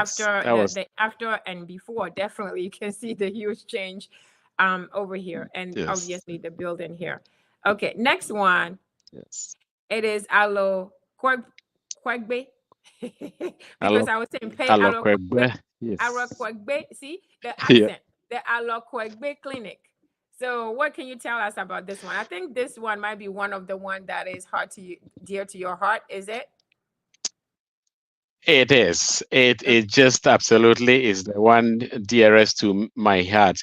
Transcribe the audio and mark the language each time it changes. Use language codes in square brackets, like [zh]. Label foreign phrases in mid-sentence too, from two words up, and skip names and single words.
[en] yes, after that was the after and before. Definitely you can see the huge change over here and yes, obviously the building here. Okay, next one. yes. It is alo kwegbe because Hello, I was saying pay hello, alo kwegbe, Kwegbe. alo Yes. kwegbe. See the Yeah. accent, the alo kwegbe clinic. So what can you tell us about this one? I think this one might be one of the one that is hard to you, dear to your heart. Is it? It is. Okay. It just absolutely is the one dearest to my heart.